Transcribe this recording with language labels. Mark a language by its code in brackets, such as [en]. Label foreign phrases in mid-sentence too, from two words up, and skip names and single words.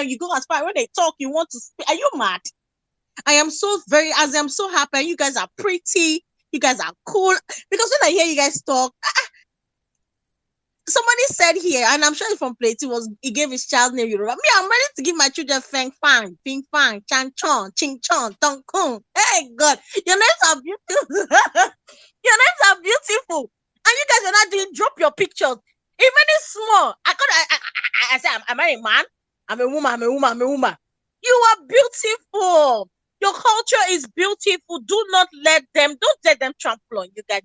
[en] You go as far, when they talk, you want to speak. Are you mad? I'm so happy. You guys are pretty. You guys are cool. Because when I hear you guys talk, somebody said here, and I'm sure it's from Plato, he gave his child name Yoruba. Me, I'm ready to give my children Feng Fang, Ping Fang, Chan Chon, Ching Chon, Tong Kung. Hey God, your names are beautiful. Your names are beautiful. And you guys are not doing drop your pictures. Even it's small. I say, am I a man? I'm a woman. You are beautiful. Your culture is beautiful. Don't let them trample on you guys.